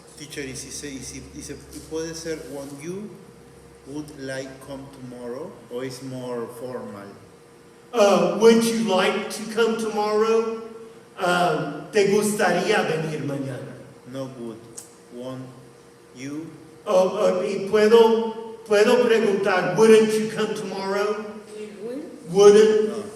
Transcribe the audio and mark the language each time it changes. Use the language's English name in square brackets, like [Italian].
[English] Teacher, [Spanish] y puede ser [English] when you would like come tomorrow, or is more formal? Would you like to come tomorrow? [Spanish] ¿Te gustaría venir mañana? [English] No good. Want you? [Spanish] Y puedo preguntar, [English] wouldn't you come tomorrow? Wouldn't?